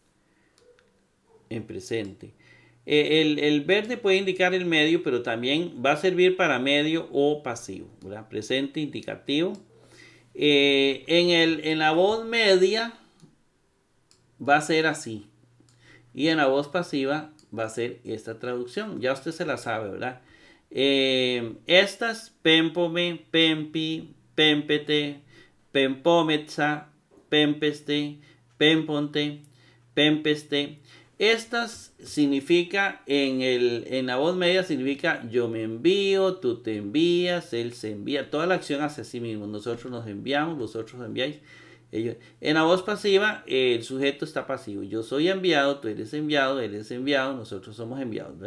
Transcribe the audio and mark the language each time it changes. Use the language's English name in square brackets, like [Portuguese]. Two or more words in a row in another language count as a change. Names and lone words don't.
[Spanish] El verde puede indicar el medio, pero también va a servir para medio o pasivo, ¿verdad? Presente indicativo. En la voz media va a ser así. Y en la voz pasiva va a ser esta traducción. Ya usted se la sabe, ¿verdad? [Greek] Estas, πέμπομαι πέμπῃ πέμπεται πεμπόμεθα πέμπεσθε πέμπονται πέμπεσθε. [Spanish] Estas significa, en la voz media significa yo me envío, tú te envías, él se envía. Toda la acción hace sí mismo. Nosotros nos enviamos, vosotros enviáis. Ellos. En la voz pasiva, el sujeto está pasivo. Yo soy enviado, tú eres enviado, él es enviado, nosotros somos enviados.